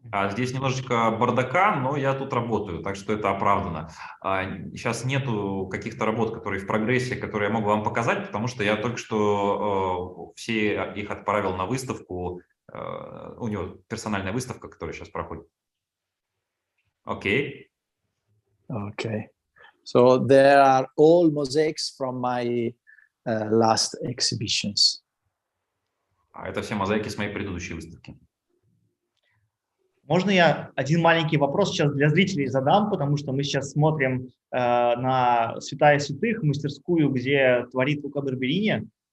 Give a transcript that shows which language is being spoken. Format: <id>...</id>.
<ru>Здесь немножечко бардака, но я тут работаю, так что это оправдано. Сейчас нету каких-то работ, которые в прогрессе, которые я могу вам показать, потому что я только что все их отправил на выставку. У него персональная выставка, которая сейчас проходит. Окей.</ru> <en>Okay. So there are all mosaics from my last exhibitions.</en> <ru>Это все мозаики с моей предыдущей выставки. Можно я один маленький вопрос сейчас для зрителей задам, потому что мы сейчас смотрим на святая святых, мастерскую, где творит Лука Барберини.</ru>